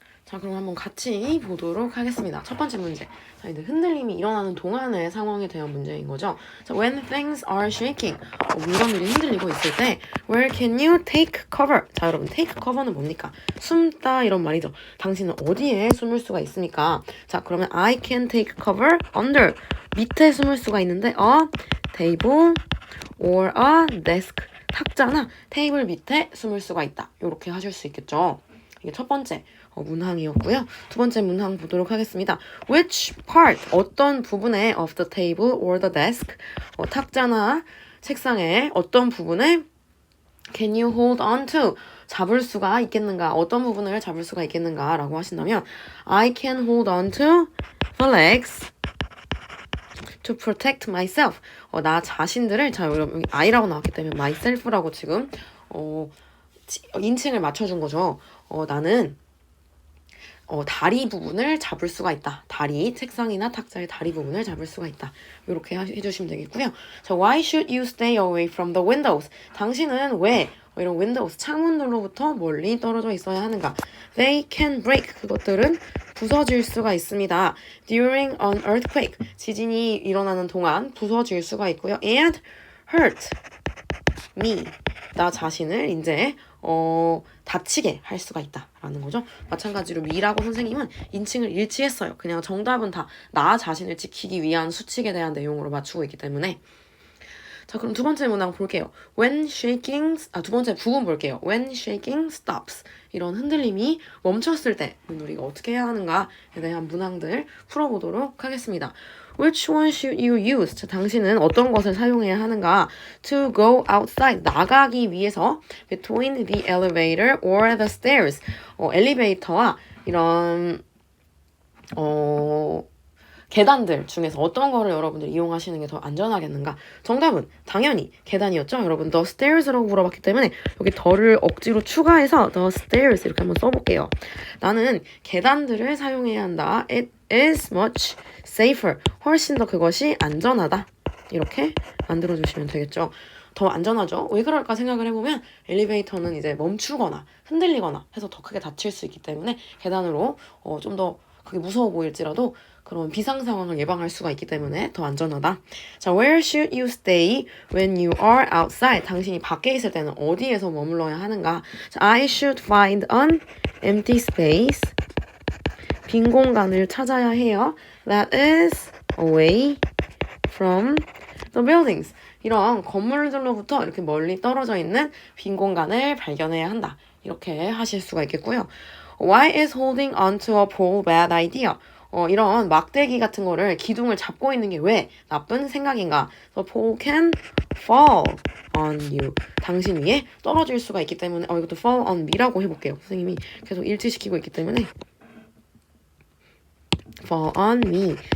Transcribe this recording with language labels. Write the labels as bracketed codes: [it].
[ko] 자, 그럼 한번 같이 보도록 하겠습니다. 첫 번째 문제. 자, 이제 흔들림이 일어나는 동안의 상황에 대한 문제인 거죠. 자, [en] when things are shaking. [ko] 물건들이 흔들리고 있을 때 [en] where can you take cover? [ko] 자, 여러분 [en] take cover [ko] 는 뭡니까? 숨다 이런 말이죠. 당신은 어디에 숨을 수가 있습니까? 자, 그러면 [en] I can take cover under. [ko] 밑에 숨을 수가 있는데 [en] a table or a desk. [ko] 탁자나 테이블 밑에 숨을 수가 있다. 이렇게 하실 수 있겠죠. 이게 첫 번째 문항이었고요. 두 번째 문항 보도록 하겠습니다. [en] Which part, [ko] 어떤 부분에 [en] of the table or the desk, [ko] 탁자나 책상의 어떤 부분에 [en] can you hold on to, [ko] 잡을 수가 있겠는가, 어떤 부분을 잡을 수가 있겠는가 라고 하신다면 [en] I can hold on to the legs to protect myself. [ko] 나 자신들을, 자, 여러분 I라고 나왔기 때문에 myself라고 지금 인칭을 맞춰준 거죠. 나는 다리 부분을 잡을 수가 있다. 다리, 책상이나 탁자의 다리 부분을 잡을 수가 있다. 이렇게 해주시면 되겠고요. [en] 자, why should you stay away from the windows? [ko] 당신은 왜 이런 windows, 창문들로부터 멀리 떨어져 있어야 하는가? [en] They can break. [ko] 그것들은 부서질 수가 있습니다. [en] During an earthquake. [ko] 지진이 일어나는 동안 부서질 수가 있고요. [en] And hurt me. [ko] 나 자신을 이제 다치게 할 수가 있다라는 거죠. 마찬가지로 me라고 선생님은 인칭을 일치했어요. 그냥 정답은 다 나 자신을 지키기 위한 수칙에 대한 내용으로 맞추고 있기 때문에. 자, 그럼 두 번째 문항 볼게요. [en] When shaking, [ko] 두 번째 부분 볼게요. [en] When shaking stops. [ko] 이런 흔들림이 멈췄을 때 우리가 어떻게 해야 하는가에 대한 문항들 풀어보도록 하겠습니다. [en] Which one should you use? [ko] 자, 당신은 어떤 것을 사용해야 하는가? [en] To go outside. [ko] 나가기 위해서 [en] between the elevator or the stairs. [ko] 엘리베이터와 이런 계단들 중에서 어떤 거를 여러분들이 이용하시는 게 더 안전하겠는가? 정답은 당연히 계단이었죠. 여러분 [en] the stairs [ko] 라고 물어봤기 때문에 여기 더를 억지로 추가해서 the stairs 이렇게 한번 써볼게요. 나는 계단들을 사용해야 한다. [en] It is much safer. [ko] 훨씬 더 그것이 안전하다. 이렇게 만들어주시면 되겠죠. 더 안전하죠. 왜 그럴까 생각을 해보면 엘리베이터는 이제 멈추거나 흔들리거나 해서 더 크게 다칠 수 있기 때문에 계단으로 좀 더 그게 무서워 보일지라도 그런 비상 상황을 예방할 수가 있기 때문에 더 안전하다. [en] 자, where should you stay when you are outside? [ko] 당신이 밖에 있을 때는 어디에서 머물러야 하는가? 자, [en] I should find an empty space. [ko] 빈 공간을 찾아야 해요. [en] That is away from the buildings. [ko] 이런 건물들로부터 이렇게 멀리 떨어져 있는 빈 공간을 발견해야 한다. 이렇게 하실 수가 있겠고요. [en] Why is holding onto a pole bad idea? [ko] 이런 막대기 같은 거를 기둥을 잡고 있는 게 왜 나쁜 생각인가? [en] The pole can fall on you. [ko] 당신 위에 떨어질 수가 있기 때문에 이것도 [en] fall on me [ko] 라고 해볼게요. 선생님이 계속 일치시키고 있기 때문에 [en] fall on me.